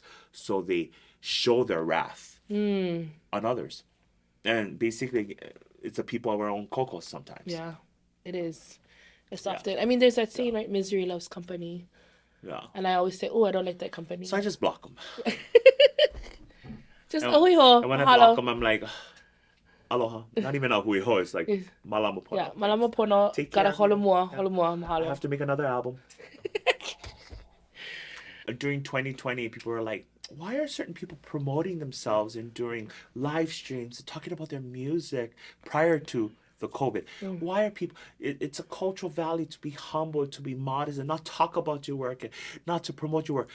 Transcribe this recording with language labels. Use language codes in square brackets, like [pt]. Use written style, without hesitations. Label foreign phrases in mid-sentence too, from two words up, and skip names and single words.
[en] So they show their wrath on others. And basically, it's the people of our own KOKO sometimes. Yeah, it is. It's often. I mean, there's that saying, right? Misery loves company. Yeah. And I always say, oh, I don't like that company. So I just block them. Just, [haw] ahui ho, [en] and when I mahalo. block them, I'm like, aloha. Not even [haw] ahui ho. [en] It's like, [haw] malama pono. Yeah, malama pono. [en] Take care Kara of me. holomua, Yeah. mahalo. I have to make another album. During 2020, people were like, why are certain people promoting themselves and during live streams, talking about their music prior to the COVID? Why are people, it's a cultural value to be humble, to be modest, and not talk about your work and not to promote your work.